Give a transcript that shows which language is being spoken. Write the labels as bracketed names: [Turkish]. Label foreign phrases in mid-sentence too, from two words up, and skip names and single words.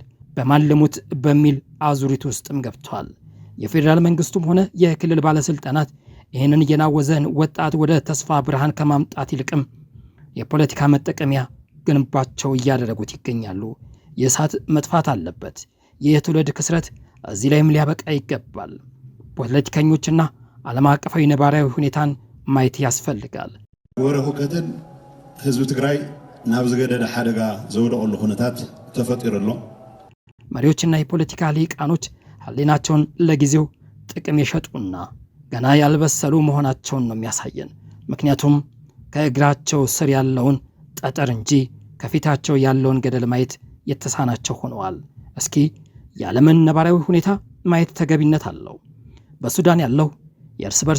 [Amharic] በማን ልሙት በሚል አዙሪት ውስጥም ገብቷል። የፌዴራል መንግስቱም ሆነ የክልል ባለስልጣናት ይህንን የናወዘን ወጣት ወደ ተስፋ ብርሃን ከማምጣት ይልቅም የፖለቲካ መጠቀሚያ ግንባቸው እያደረጉት ይገኛሉ። የእሳት መጥፋት አለበት። ይህ የትውልድ ክስረት እዚህ ላይም ሊያበቃ ይገባል። ፖለቲከኞችና ዓለም አቀፋዊ ነባራዊ ሁኔታን ማየት ያስፈልጋል። [Tigrinya] ወረሁ ከተን ህዝብ ትግራይ ናብ ዝገደደ ሓደጋ ዘውደቀሉ ኩነታት ተፈጢሩሎ [Amharic] መሪዎችና የፖለቲካ ሊቃኖች ህሊናቸውን ለጊዜው ጥቅም የሸጡና ገና ያልበሰሉ መሆናቸውን ነው የሚያሳየን። ምክንያቱም ከእግራቸው ስር ያለውን ጠጠር እንጂ ከፊታቸው ያለውን ገደል ማየት የተሳናቸው ሆነዋል። እስኪ የዓለምን ነባራዊ ሁኔታ ማየት ተገቢነት አለው። በሱዳን ያለው የእርስ በርስ